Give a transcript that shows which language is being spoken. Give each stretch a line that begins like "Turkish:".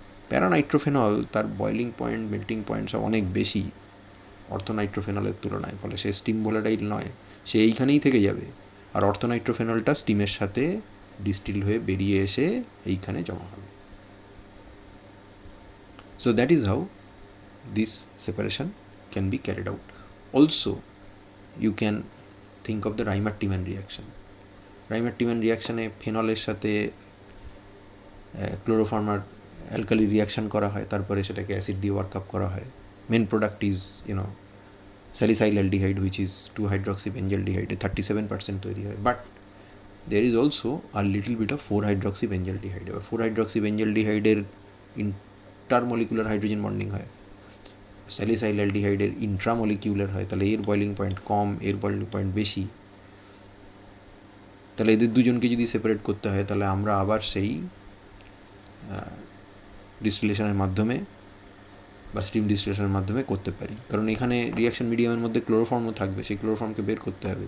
Bangla: প্যারানাইট্রোফেনল তার boiling point, melting point সব অনেক বেশি অর্থোনাইট্রোফেনলের তুলনায়, ফলে সে স্টিম ভোলাটাইল নয়, সে এইখানেই থেকে যাবে। আর অর্থোনাইট্রোফেনলটা স্টিমের সাথে ডিস্টিল হয়ে বেরিয়ে এসে এইখানে জমা হবে।
English: So that is how this separation can be carried out. Also, you can think of the Reimer-Tiemann reaction.
Bangla: Reimer-Tiemann reaction-এ ফেনলের সাথে ক্লোরোফর্মার অ্যালকালি রিয়াকশান করা হয়, তারপরে সেটাকে অ্যাসিড দিয়ে ওয়ার্কআপ করা হয়।
English: main product is salicyl aldehyde, which is 2-hydroxybenzyaldehyde, 37%
Bangla: তৈরি হয়।
English: But there is also a little bit of 4-hydroxybenzyaldehyde.
Bangla: এবার 4-hydroxybenzyaldehyde-এর ইন্টারমলিকুলার হাইড্রোজেন বন্ডিং হয়, স্যালিসাইল অ্যালডিহাইডের ইন্ট্রামলিকিউলার হয়, তাহলে এর বয়লিং পয়েন্ট কম, এর বয়লিং পয়েন্ট বেশি। তাহলে এদের দুজনকে যদি সেপারেট করতে হয় তাহলে আমরা আবার সেই ডিস্টিলেশনের মাধ্যমে বা স্টিম ডিস্টিলেশনের মাধ্যমে করতে পারি, কারণ এখানে রিয়াকশান মিডিয়ামের মধ্যে ক্লোরোফর্মও থাকবে, সেই ক্লোরোফর্মকে বের করতে হবে।